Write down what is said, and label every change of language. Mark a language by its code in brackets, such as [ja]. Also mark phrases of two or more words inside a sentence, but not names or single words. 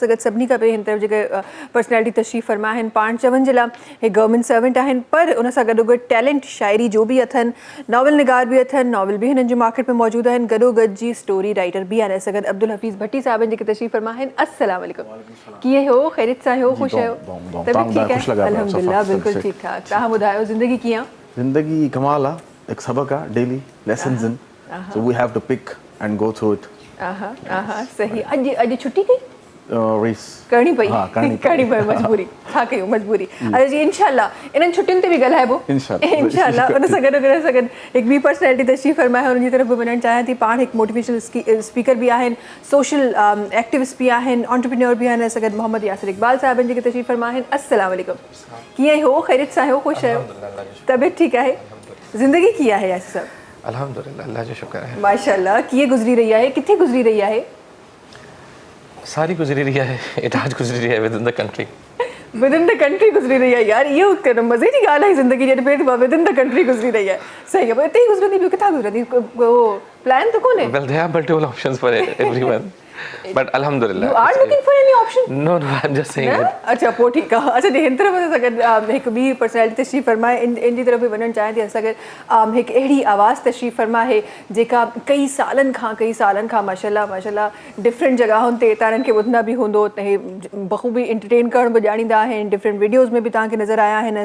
[sd] सगद सभिनी खां पहिरीं हिन तरफ़ जेके पर्सनैलिटी तशरीफ़ फरमा आहिनि, पाण चवण जे लाइ हे [en] government servant [sd] आहिनि, पर उन सां गॾोगॾु टैलेंट शाइरी जो भी अथनि, नॉवल निगार भी अथनि, नॉवल भी हिननि जो मार्केट में मौजूद आहिनि, गॾोगॾु जी [en] story writer [sd] भी आहिनि। सगद अब्दुल हफ़ीज़ भट्टी साहब जेके तशरीफ़ फरमा आहिनि। अस्सलाम वालेकुम। कीअं हो, ख़ैरियत सां हो, ख़ुशि आहियो? तबियत ठीकु आहे? अल्हम्दुलिल्लाह बिल्कुलु ठीकु ठाक। तव्हां ॿुधायो ज़िंदगी कीअं आहे? ज़िंदगी कमाल आहे, एक सबक आहे, [en] daily lessons [sd] इन, [en] so we have to pick and go through it. [sd] सही। अॼु छुट्टी कई? रेस करणी पई, हाँ, करणी पई मजबूरी। छा कयूं मजबूरी। अरे जी इंशाल्लाह इन्हनि छुट्टियुनि ते बि ॻाल्हाइबो इंशाल्लाह। उन सां गॾु हिकु ॿी पर्सनैलिटी तशरीफ़ फरमा आहे, उनजी तरफ़ बि वञणु चाहियां थी। पाण हिकु [en] motivational speaker [sd] भी आहिनि, [en] social activist [sd] भी आहिनि, एंटरप्रेन्योर भी आहिनि। सगद मोहम्मद यासिर इकबाल साहब जेके तशरीफ़ फरमा आहिनि। अस्सलाम वालेकुम। कीअं हो, ख़ैरियत सां हो, ख़ुशि आहियो? तबियत ठीकु आहे? ज़िंदगी कीअं आहे यासिर साहब? अल्हम्दुलिल्लाह, अल्लाह जो शुक्र है। माशाल्लाह। कीअं गुज़री रही आहे, किथे गुज़री रही आहे? सारी गुजरी रही है, इटाज गुजरी रही है [en] within the country. within the country [sd] गुज़री रही आहे यार, इहो मज़े जी ॻाल्हि आहे ज़िंदगी जी। [en] within the country [sd] गुज़री रही आहे, सही आहे। हिते ई गुज़रंदी, ॿियो किथां गुज़रंदी? प्लान तो कोन्हे? [en] Well there are multiple options for everyone, but अल्हम्दुलिल्लाह। You are looking for any option? No no, I am just saying it. [sd] अच्छा पोइ ठीकु आहे। अच्छा जी, हिन तरफ़ सां गॾु हिकु ॿी पर्सनैलिटी तशरीफ़ फरमा आहे, इन जी तरफ़ बि वञणु चाहियां थी। असां गॾु हिकु अहिड़ी आवाज़ तशरीफ़ फरमा आहे जेका कई सालनि खां माशाल्लाह डिफरेंट जॻहुनि ते तव्हां खे ॿुधंदा बि हूंदो। हे बख़ूबी एंटरटेन करण बि ॼाणींदा आहिनि, [en] different videos [sd] में बि तव्हांखे नज़र आया आहिनि।